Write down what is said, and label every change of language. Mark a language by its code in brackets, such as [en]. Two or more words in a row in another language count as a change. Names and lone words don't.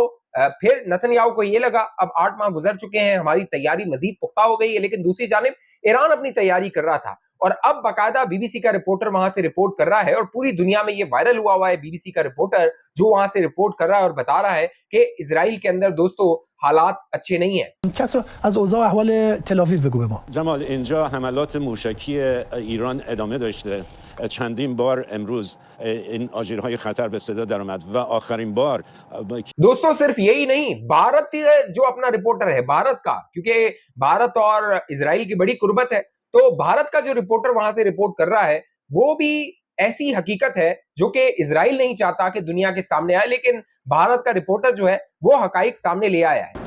[ur] پھر نیتن یاہو کو یہ لگا اب 8 ماہ گزر چکے ہیں، ہماری تیاری مزید پختہ ہو گئی ہے، لیکن دوسری جانب ایران اپنی تیاری کر رہا تھا. اور اب باقاعدہ بی بی سی کا رپورٹر وہاں سے رپورٹ کر رہا ہے، اور پوری دنیا میں یہ وائرل ہوا ہے بی بی سی کا رپورٹر جو وہاں سے رپورٹ کر رہا ہے اور بتا رہا ہے کہ اسرائیل کے اندر دوستو حالات اچھے نہیں ہے. [fa] کسر از اوضاع احوال تل آویو بگو به ما. جمال اینجا حملات موشکی ایران ادامه داشته. چندین بار امروز این آژیرهای خطر به صدا در آمد و آخرین بار [ur] دوستو صرف یہی نہیں، بھارت جو اپنا رپورٹر ہے بھارت کا، کیونکہ بھارت اور اسرائیل کی بڑی قربت ہے، تو بھارت کا جو رپورٹر وہاں سے رپورٹ کر رہا ہے وہ بھی ایسی حقیقت ہے جو کہ اسرائیل نہیں چاہتا کہ دنیا کے سامنے آئے، لیکن بھارت کا رپورٹر جو ہے وہ حقائق سامنے لے آیا ہے.